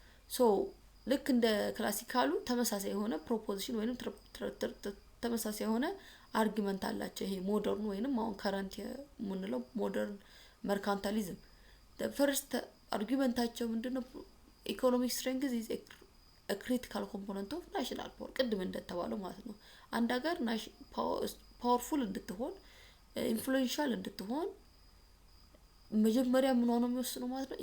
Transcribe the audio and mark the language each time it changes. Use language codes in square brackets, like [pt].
[am] so ልክ እንደ ክላሲካሉ ተመሳሳይ የሆነ ፕሮፖዚሽን ወይንም ተመሳሳይ የሆነ አርጊመንት አላቸው። ይሄ ሞደርን ወይንም አሁን ከረንት የምንለው ሞደርን መርካንታሊዝም the first argumentaቸው ምንድነው? [en] economic strength is a critical component of national power. [am] ቅድም እንደተባለው ማለት ነው። አንድ ሀገር ፓወርፉል እንድትሆን ኢንፍሉዌንሻል እንድትሆን መጀመሪያ ምን ሆኖ የሚወስነው ማለት ነው?